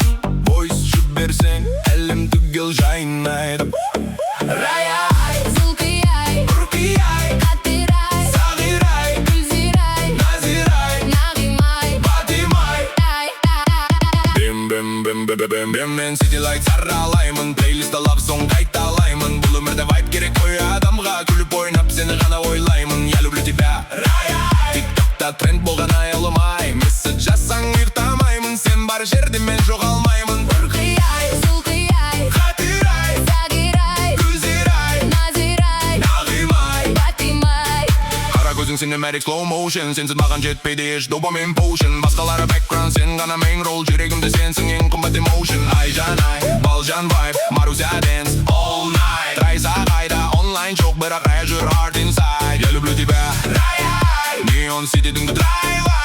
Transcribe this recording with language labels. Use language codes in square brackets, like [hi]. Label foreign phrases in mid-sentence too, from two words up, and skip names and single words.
[kk] Voice жіберсең, әлем түгел жайнайды. Рай-ай, Зулқи-ай, Руки-ай, Қатир-ай, Сағир-ай, Гүлзир-ай, Назир-ай, Нағим-ай, Батим-ай. Ай-ай-ай. Мен City Light саралаймын. Плейлисті [en] love song [kk] қайталаймын. Бұл өмірде вайб керек қой адамға. Күліп ойнап сені ғана ойлаймын. [ru] Я люблю тебя, [kk] Рай-ай. Тиктокта тренд болған айылым-ай. Месседж жазсаң ұйықтамаймын. Сен бар жерде мен жоғалмаймын. Руки-ай, Зулқи-ай, Қатир-ай, Сағир-ай, Гүлзир-ай, Назир-ай, Нағим-ай. Батим-ай. Қара көзің синематик [en] slow motion. [kk] Сенсіз маған жетпейді еш допамин potion. Басқалары background, сен ғана [en] main role. [kk] Жүрегімде сенсің ең қымбат emotion. [en] Айжан-ай, Балжан vibe, Маруся dance all night. [kk] Трайса қайда, онлайн жоқ, бірақ рай жүр [en] heart inside. [ru] Я люблю тебя, Рай-ай. [kk] Neon City-дің драйв.